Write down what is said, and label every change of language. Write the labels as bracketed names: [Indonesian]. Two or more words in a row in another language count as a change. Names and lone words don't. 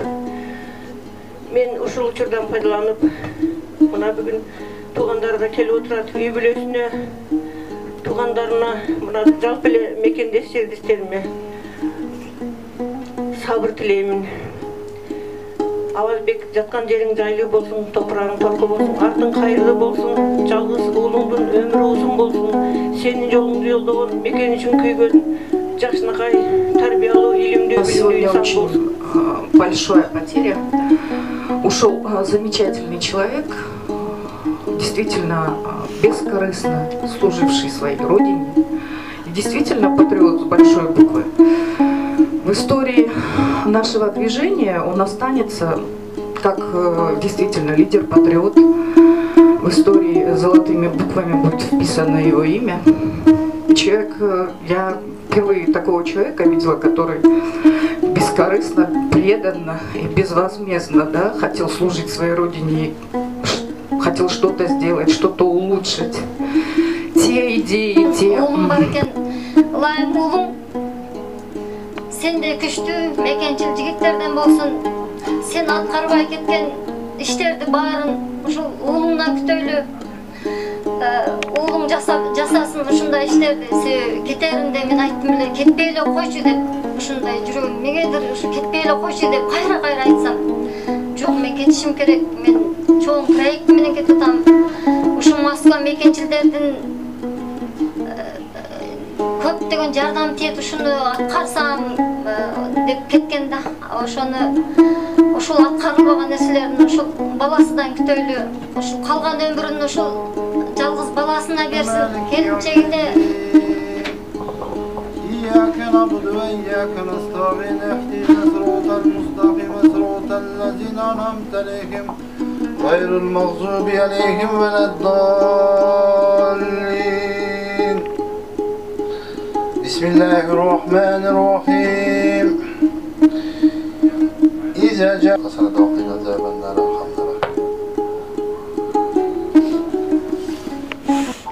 [Kyrgyz] Мен ушул учурдан пайдаланып, мына бүгүн туугандары да келип отурат, үй бүлөсүнө, туугандарына, мына жалпы эле мекендеш жердештериме сабыр тилеймин. Авазбек, жаткан жериң жайлуу болсун, топурагың торку болсун, артың кайырлуу болсун, жалгыз уулуңдун өмүрү узун болсун, сенин жолуңду жолдогон, мекен үчүн күйгөн, жакшынакай, тарбиялуу, илимдүү, билимдүү инсан болсун. [Russian] Большая потеря. Ушел замечательный человек, действительно бескорыстно служивший своей родине, и действительно патриот с большой буквы. В истории нашего движения он останется как действительно лидер-патриот. В истории золотыми буквами будет вписано его имя. Человек, я впервые такого человека видела, который бескорыстно, преданно и безвозмездно, да, хотел служить своей родине, хотел что-то сделать, что-то улучшить. Те идеи, те... [Kyrgyz] Сен де күчтү, мекенчил жигиттерден болсун. Сен аткарбай кеткен иштерди bарын ушул уулуңдан күтөлү. Уулуң жасасын ушундай иштерди. Кетеринде мен айттым эле, кетпей эле койчу деп, ушундай жүрөгүм эмнегедир ушу кетпей эле койчу деп кайра айтсам, жок мен кетишим керек. Мен чоң проект менен кетип атам. Ушул Москва мекенчилердин көптөгөн жардам тиет, ушуну аткарсам деп кеткен да. Ошол аткарылбаган нерселерин ошол баласынан күтөйлү. Ошол калган өмүрүн ошол жалгыз баласына берсин. Келинчегинде [Arabic] إياك نعبد وإياك نستعين اهدنا الصراط المستقيم صراط الذين أنعمت عليهم غير المغضوب عليهم ولا الضالين بسم الله الرحمن الرحيم إذا جاء قصرت وقنا عذاب النار.